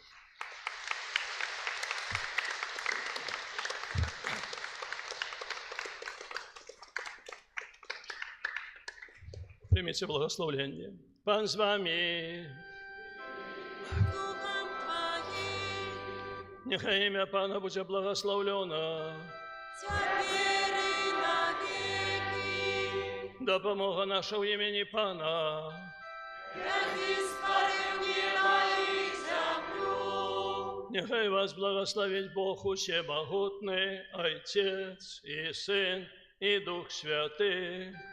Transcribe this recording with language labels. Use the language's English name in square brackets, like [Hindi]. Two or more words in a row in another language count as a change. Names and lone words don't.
[Belarusian] Прыміце благословенне. [Ukrainian] Пан з вами. Нехай імя Пана будзе благословлено. Допомога наша в імені Пана. Нехай вас благословить Бог усемогутний, Отець і Син, і Дух Святий.